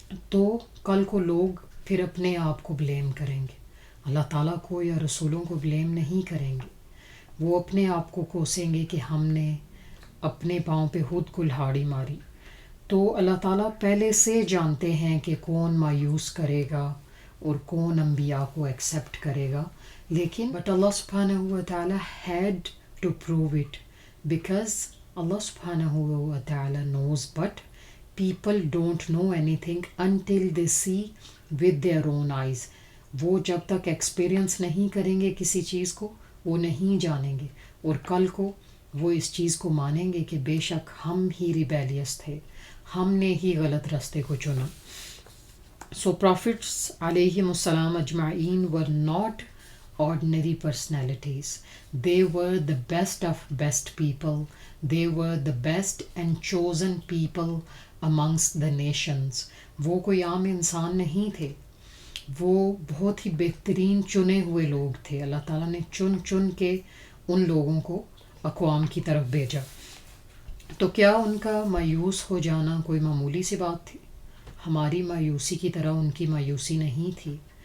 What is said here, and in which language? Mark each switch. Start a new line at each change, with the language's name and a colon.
Urdu: تو کل کو لوگ پھر اپنے آپ کو بلیم کریں گے، اللہ تعالیٰ کو یا رسولوں کو بلیم نہیں کریں گے. وہ اپنے آپ کو کوسیں گے کہ ہم نے اپنے پاؤں پہ خود کلہاڑی ماری. تو اللہ تعالیٰ پہلے سے جانتے ہیں کہ کون مایوس کرے گا اور کون انبیاء کو ایکسیپٹ کرے گا. لیکن
English: But اللہ سبحانہ و تعالیٰ had to prove it because Allah subhanahu wa ta'ala knows, but people don't know anything until they see with their own eyes.
Urdu: وہ جب تک ایکسپیرئنس نہیں کریں گے کسی چیز کو وہ نہیں جانیں گے، اور کل کو وہ اس چیز کو مانیں گے کہ بے شک ہم ہی ریبیلیس تھے، ہم نے ہی غلط راستے کو چنا.
English: So prophets علیہم السلام اجمعین were not ordinary personalities. They were the best of best people. They were the best and chosen people amongst the nations.
Urdu: وہ کوئی عام انسان نہیں تھے، وہ بہت ہی بہترین چنے ہوئے لوگ تھے. اللہ تعالیٰ نے چن کے ان لوگوں کو اقوام کی طرف بھیجا. تو کیا ان کا مایوس ہو جانا کوئی معمولی سی بات تھی؟ ہماری مایوسی کی طرح ان کی مایوسی نہیں تھی.